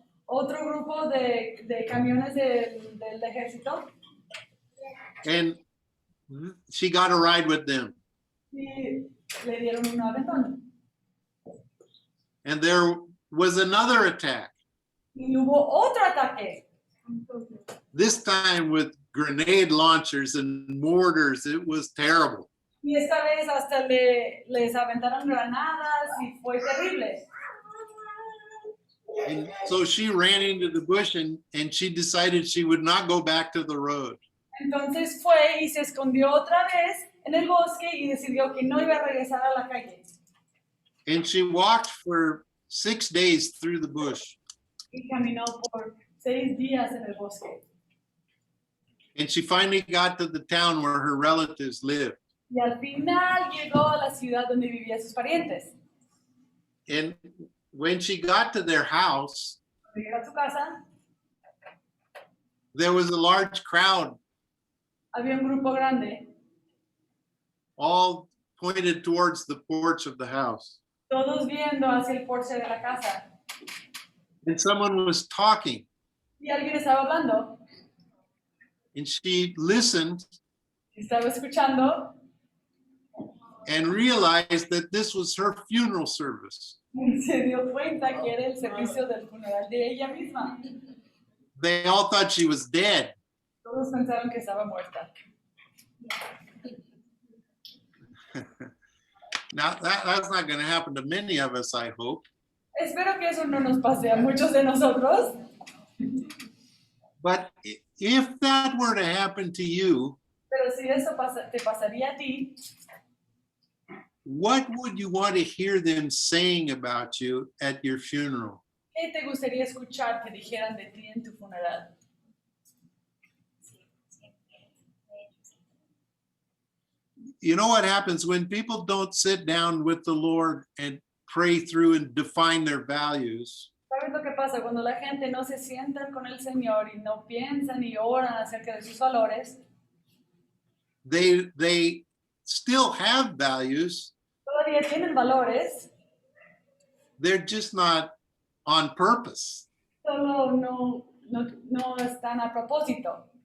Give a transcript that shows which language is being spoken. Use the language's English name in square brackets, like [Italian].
[Spanish] otro grupo de camiones del ejército [English] and she got a ride with them. [Spanish] y le dieron un aventón. [English] And there was another attack, [Spanish] Y hubo otro ataque, [English] this time with grenade launchers and mortars. It was terrible. [Spanish] y esta vez hasta les aventaron granadas y fue terrible. [English] And so she ran into the bush and she decided she would not go back to the road. [Spanish] Entonces fue y se escondió otra vez en el bosque y decidió que no iba a regresar a la calle. [English] And she walked for 6 days through the bush. [Spanish] Y caminó por 6 días en el bosque. [English] And she finally got to the town where her relatives lived. [Spanish] Y al final llegó a la ciudad donde vivían sus parientes. [English] And when she got to their house, [Spanish] Cuando llegó a su casa, [English] there was a large crowd, [Spanish] había un grupo grande, [English] all pointed towards the porch of the house. [Spanish] todos viendo hacia el porche de la casa. [English] And someone was talking, [Spanish] Y alguien estaba hablando, [English] and she listened [Spanish] estaba escuchando, [English] and realized that this was her funeral service. [Spanish] y se dio cuenta que era el servicio del funeral de ella misma. [English] They all thought she was dead. [Spanish] Todos pensaron que estaba muerta. [English] Now, that's not going to happen to many of us, I hope. [Spanish] Espero que eso no nos pase a muchos de nosotros. [English] But if that were to happen to you, [Spanish] Pero si eso te pasaría a ti, [English] what would you want to hear them saying about you at your funeral? [Spanish] ¿qué te gustaría escuchar que dijeran de ti en tu funeral? [English] You know what happens when people don't sit down with the Lord and pray through and define their values? [Spanish] ¿Sabes lo que pasa? Cuando la gente no se sientan con el Señor y no piensan y oran acerca de sus valores, [English] They still have values. [Spanish] todavía tienen valores, [English] They're just not on purpose. [Spanish] solo no están a propósito.